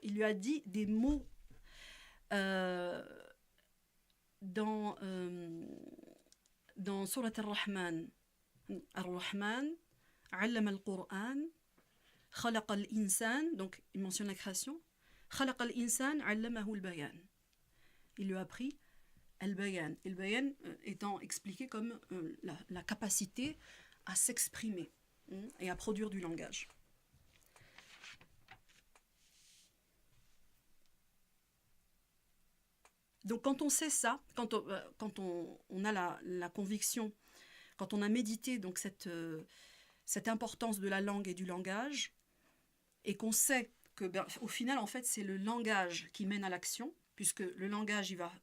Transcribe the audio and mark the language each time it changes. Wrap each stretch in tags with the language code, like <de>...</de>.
<fr>Il lui a dit des mots dans Surat al-Rahman. Ar-Rahman,</fr> <ar>علم القرآن خلق الإنسان,</ar> <fr>donc il mentionne la création.</fr> <ar>خلق الإنسان علمه البيان.</ar> <fr>Il lui a appris al-bayan. Et le bayan étant expliqué comme la capacité à s'exprimer et à produire du langage. Donc quand on sait ça, quand on a la conviction, quand on a médité donc cette importance de la langue et du langage, et qu'on sait que au final en fait c'est le langage qui mène à l'action, puisque le langage</fr>